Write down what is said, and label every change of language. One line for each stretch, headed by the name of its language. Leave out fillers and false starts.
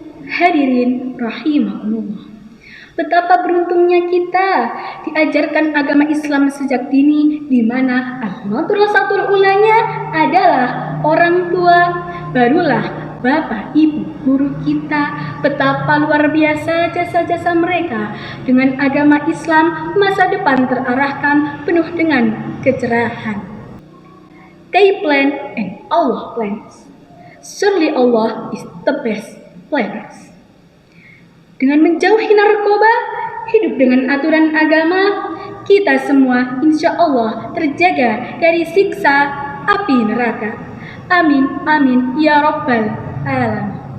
Indonesian: Hadirin rahimakumullah, betapa beruntungnya kita diajarkan agama Islam sejak dini, di mana al-madrasatul ulanya adalah orang tua, barulah bapak ibu guru kita. Betapa luar biasa jasa-jasa mereka. Dengan agama Islam, masa depan terarahkan penuh dengan kecerahan.
English: They plan and Allah plans. Surely Allah is the best planners.
Indonesian: Dengan menjauhi narkoba, hidup dengan aturan agama, kita semua insya Allah terjaga dari siksa api neraka.
Arabic: Amin, amin, ya Rabbal Alamin.